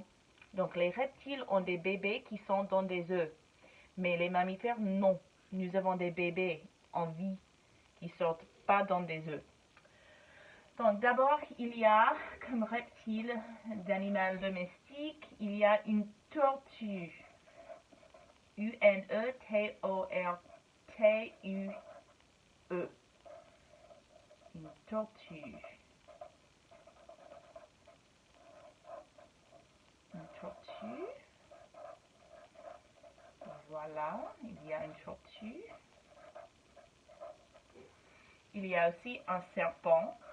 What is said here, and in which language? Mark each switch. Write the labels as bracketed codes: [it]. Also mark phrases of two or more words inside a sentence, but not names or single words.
[fr] Donc les reptiles ont des bébés qui sont dans des œufs. Mais les mammifères, non. Nous avons des bébés en vie qui sortent pas dans des œufs. Donc d'abord, il y a comme reptile d'animal domestique, il y a une tortue. U-N-E-T-O-R-T-U-E. Une tortue. Une tortue. Voilà, il y a une tortue. Il y a aussi un serpent.